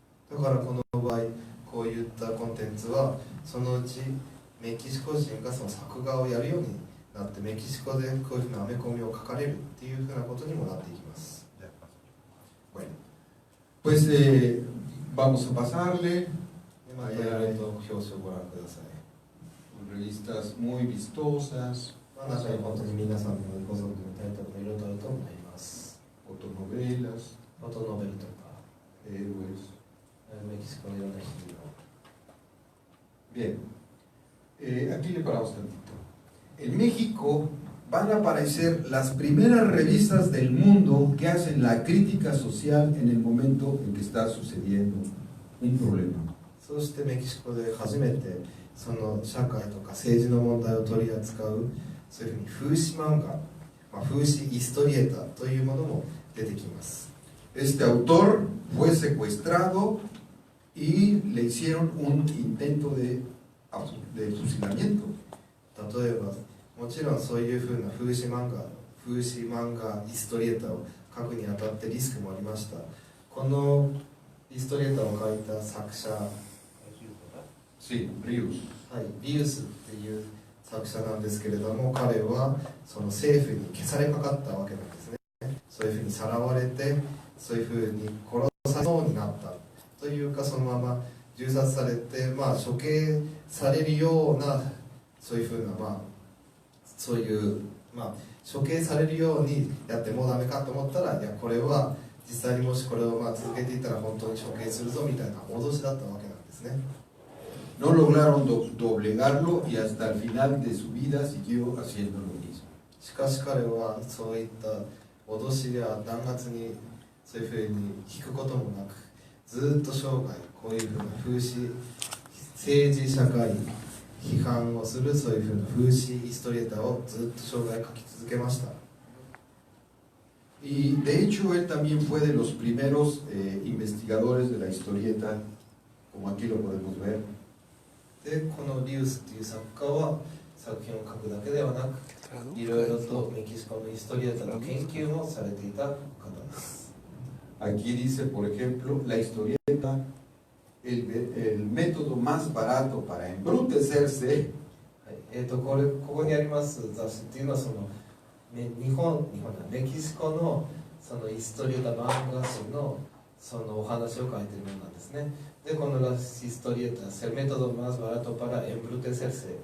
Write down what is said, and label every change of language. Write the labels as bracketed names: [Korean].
[Japanese] だからこの場合こういったコンテンツはそのうちメキシコ人がその作画をやるようになってメキシコでこういうふうなアメコミを書かれるっていうふうなことにもなっていきます。 [Spanish] Bueno, pues vamos a pasarle. [Japanese] でまたいろいろと表紙をご覧ください。 [Spanish] Revistas muy vistosas, [Japanese] まあ、中に本当に皆さんもご存知のタイトルもいろいろとあると思います。 [Spanish] fotonovelas, [Japanese] フォトノベルとか [Spanish] héroes. [Japanese] メキシコのいろんなヒーロー。 [Spanish] Bien, aquí le paramos tantito. En México van a aparecer las primeras revistas del mundo que hacen la crítica social en el momento en que está sucediendo un problema. [Japanese] そしてメキシコで初めてその社会とか政治の問題を取り扱うそういうふうに風刺漫画、風刺ヒストリエーターというものも出てきます。 [Spanish] Este autor fue secuestrado y le hicieron un intento de fusilamiento. [Japanese] 例えばもちろんそういうふうな風刺漫画ヒストリエーターを書くにあたってリスクもありました。このヒストリエーターを書いた作者 [Spanish] Sí, Ríos. [Japanese] はい、ビウスっていう作者なんですけれども、彼はその政府に消されかかったわけなんですね。そういうふうにさらわれて、そういうふうに殺されそうになったというか、そのまま銃殺されて、処刑されるような、そういうふうな、そういう、処刑されるようにやってもうダメかと思ったら、いや、これは実際にもしこれを続けていったら本当に処刑するぞみたいな脅しだったわけなんですね。 [Spanish] No lograron doblegarlo y hasta el final de su vida siguió haciendo lo mismo. [Japanese] しかし彼はそういった脅しや弾圧にそういうふうに引くこともなく、ずっと生涯こういうふうな風刺、政治社会批判をするそういうふうな風刺ヒストリエーターをずっと生涯書き続けました。 [Spanish] Y de hecho él también fue de los primeros investigadores de la historieta, como aquí lo podemos ver. [Japanese] で、このリウスという作家は作品を書くだけではなく、いろいろとメキシコのヒストリエーターの研究もされていた方です。 [Spanish] Aquí dice, por ejemplo, la historieta, el método más barato para embrutecerse. [Japanese] ここにあります雑誌っていうのはメキシコのそのヒストリエーター漫画誌のそのお話を書いているものなんですね。で、このヒストリエーター、 [Spanish] el método más barato para embrutecerse